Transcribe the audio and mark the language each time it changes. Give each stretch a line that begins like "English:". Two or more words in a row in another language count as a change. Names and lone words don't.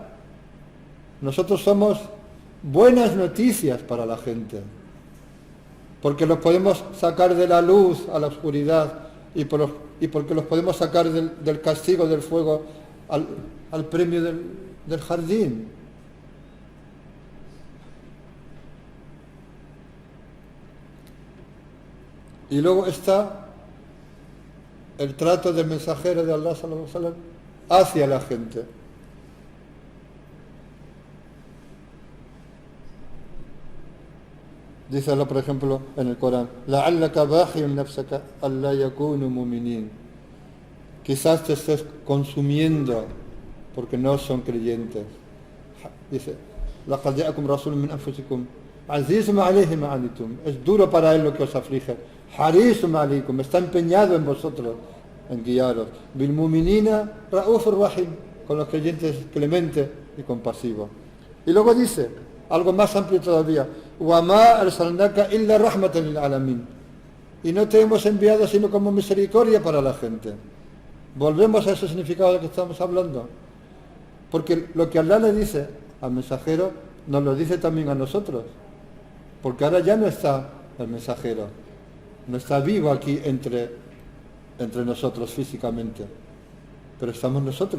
Spanish: Nosotros somos buenas noticias para la gente, porque los podemos sacar de la luz a la oscuridad y porque los podemos sacar del castigo del fuego al premio del jardín. Y luego está el trato del mensajero de Allah
Arabic: صلى الله عليه وسلم
Spanish: hacia la gente. Dice Allah, por ejemplo, en el Corán,
Arabic: لعلك باخع نفسك ألا يكونوا مؤمنين.
Spanish: Quizás te estés consumiendo porque no son creyentes. Dice,
Arabic: لقد جاءكم رسول من أنفسكم عزيز عليه ما عنتم.
Spanish: Es duro para él lo que os aflige.
Arabic: حريص عليكم,
Spanish: está empeñado en vosotros, en guiaros.
Arabic: بالمؤمنين رؤوف رحيم,
Spanish: con los creyentes clemente y compasivo. Y luego dice algo más amplio todavía,
Arabic: وما أرسلناك إلا رحمة للعالمين.
Spanish: Y no te hemos enviado sino como misericordia para la gente. Volvemos a ese significado de que estamos hablando. Porque lo que Allah le dice al mensajero nos lo dice también a nosotros, porque ahora ya no está el mensajero, no está vivo aquí entre nosotros físicamente, pero estamos nosotros.